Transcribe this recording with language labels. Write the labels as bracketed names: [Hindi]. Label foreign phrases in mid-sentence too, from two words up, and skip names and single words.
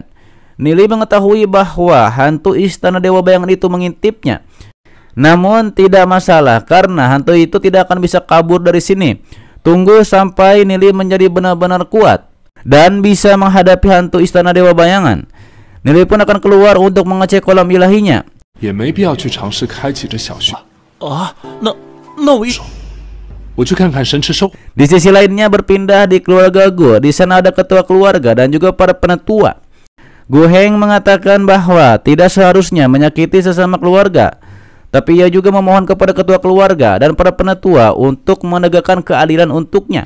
[Indonesian] Nili mengetahui bahwa hantu istana dewa bayangan itu mengintipnya. Namun tidak masalah karena hantu itu tidak akan bisa kabur dari sini. Tunggu sampai Nili menjadi benar-benar kuat dan bisa menghadapi hantu istana dewa bayangan. Nili pun akan keluar untuk mengecek kolam ilahinya. [Chinese] 也没必要去尝试开启这小穴啊，那我去看看神池兽。 [Indonesian] Di sisi lainnya berpindah di keluarga Gu. Di sana ada ketua keluarga dan juga para penetua. Gu Heng mengatakan bahwa tidak seharusnya menyakiti sesama keluarga. Tapi ia juga memohon kepada ketua keluarga dan para penetua untuk menegakkan keadilan untuknya.